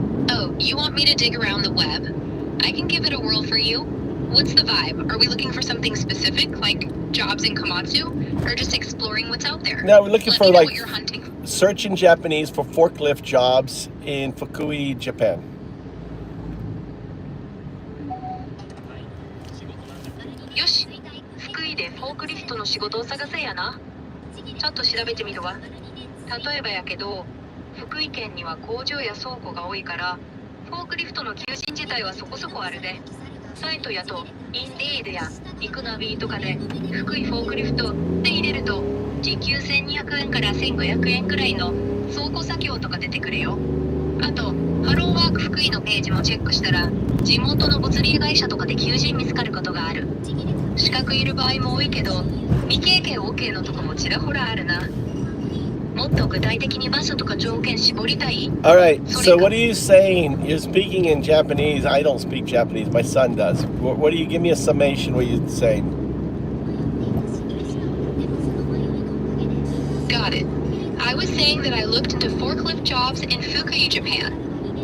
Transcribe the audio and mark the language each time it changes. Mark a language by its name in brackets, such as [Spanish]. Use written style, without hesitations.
[English] Oh, you want me to dig around the web? I can give it a whirl for you. What's the vibe? Are we looking for something specific, like jobs in Komatsu, or just exploring what's out there? No, we're looking for like what you're hunting. Search in Japanese for forklift jobs in Fukui, Japan. [Japanese] Yoshi, Fukui でフォークリフトの仕事を探せやな。ちょっと調べてみるわ。例えばやけど、福井県には工場や倉庫が多いから、フォークリフトの求人自体はそこそこあるで。サイトやと、インディードやイクナビとかで、福井フォークリフトで入れると、時給1200円から1500円くらいの倉庫作業とか出てくるよ。あと、ハローワーク福井のページもチェックしたら、地元の物流会社とかで求人見つかることがある。資格いる場合も多いけど、未経験 OK のとこもちらほらあるな。もっと具体的に場所とか条件絞りたい。 [English] Alright, so what are you saying? You're speaking in Japanese. I don't speak Japanese. My son does. What do you give me a summation? What are you saying? Got it. I was saying that I looked into forklift jobs in Fukui, Japan.